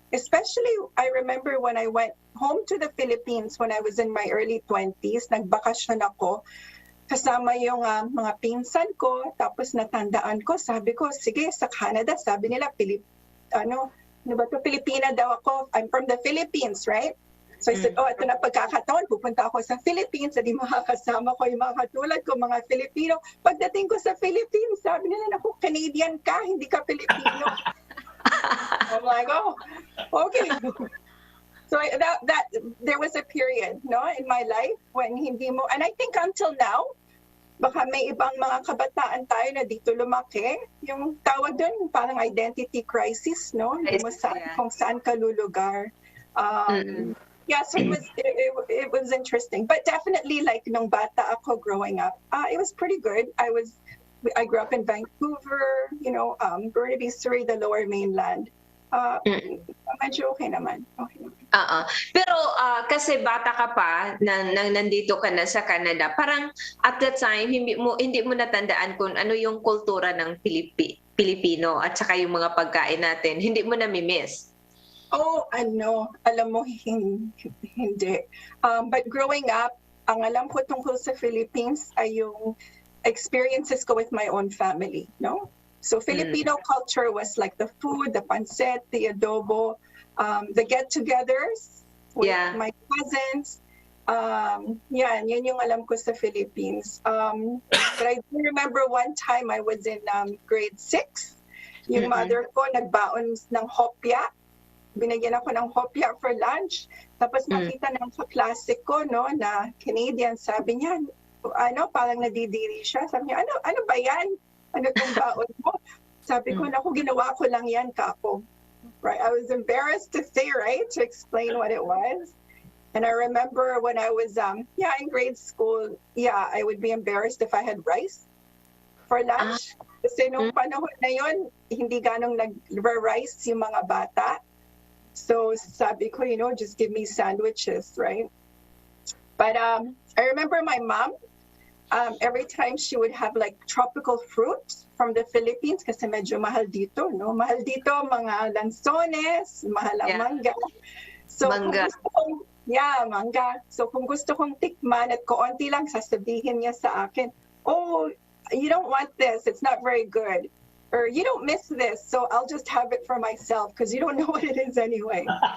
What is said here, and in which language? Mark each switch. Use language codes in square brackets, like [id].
[en] Especially, I remember when I went home to the Philippines when I was in my early 20s, [tl] nagbakasyon ako, kasama yung mga pinsan ko, tapos natandaan ko, sabi ko, sige, sa Canada, sabi nila, Pilipina daw ako, [en] I'm from the Philippines, right? So I said, [tl] ito na pagkakataon, pupunta ako sa Philippines, hindi makakasama ko yung mga katulad ko, mga Filipino. Pagdating ko sa Philippines, sabi nila, naku, Canadian ka, hindi ka Filipino. [en] I'm like, okay. So that there was a period, in my life when [tl] hindi mo, [en] and I think until now, [tl] baka may ibang mga kabataan tayo na dito lumaki, yung tawag doon parang identity crisis, hindi mo kung saan ka lulugar. [en] So it was interesting, but definitely like [tl] nung bata ako [en] growing up, it was pretty good. I grew up in Vancouver, Burnaby, Surrey, the Lower Mainland. [tl] Medyo okay naman. Pero kasi bata ka pa nandito ka na sa Canada, parang [en] at that time [tl] hindi mo natandaan kung ano yung kultura ng Pilipino at saka yung mga pagkain natin, hindi mo nami-miss. Alam mo hindi. [en] But growing up, [tl] ang alam ko tungkol sa Philippines ay yung experiences ko [en] with my own family, So Filipino culture was like the food, the pancit, the adobo, the get-togethers with my cousins. [tl] Yan yung alam ko sa Philippines. [en] But I do remember one time I was in grade 6. [tl] Yung mother ko nagbaon ng hopya. binigyan ako ng hopya [en] for lunch. [tl] Tapos nakita ng kaklase ko, no, na Canadian, sabi niya, parang nadidiri siya. Sabi niya, ano ba yan? Ano tong baon mo? Sabi ko, naku, ginawa ko lang yan, kako. Right? [en] I was embarrassed to say, right, to explain what it was. And I remember when I was, in grade school, I would be embarrassed if I had rice for lunch. [tl] Kasi nung panahon na yun, hindi ganong nag-rice yung mga bata. So sabi ko, [en] just give me sandwiches, right? But I remember my mom, every time she would have like tropical fruit from the Philippines, [tl] kasi medyo mahal dito, no? Mahal dito, mga lansones, mahal ang mangga. So Mangga. mangga. So kung gusto kong tikman at kaunti lang, sasabihin niya sa akin, oh, [en] you don't want this, it's not very good. Or you don't miss this, so I'll just have it for myself because you don't know what it is anyway.